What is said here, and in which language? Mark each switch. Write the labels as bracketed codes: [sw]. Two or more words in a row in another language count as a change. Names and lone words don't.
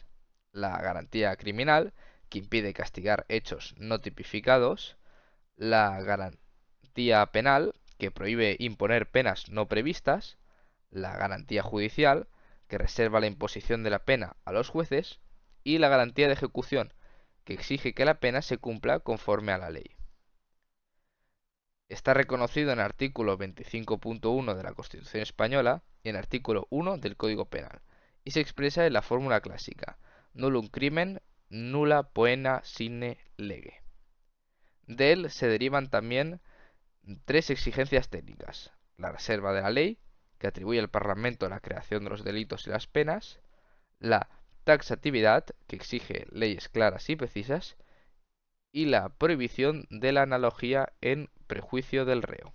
[es] La garantía criminal, que impide castigar hechos no tipificados; la garantía penal, que prohíbe imponer penas no previstas; la garantía judicial, que reserva la imposición de la pena a los jueces; y la garantía de ejecución, que exige que la pena se cumpla conforme a la ley. Está reconocido en el artículo 25.1 de la Constitución Española y en el artículo 1 del Código Penal, y se expresa en la fórmula clásica: [la] nullum crimen, nulla poena sine lege. [es] De él se derivan también tres exigencias técnicas: la reserva de la ley, que atribuye al Parlamento la creación de los delitos y las penas; la taxatividad, que exige leyes claras y precisas; y la prohibición de la analogía en prejuicio del reo.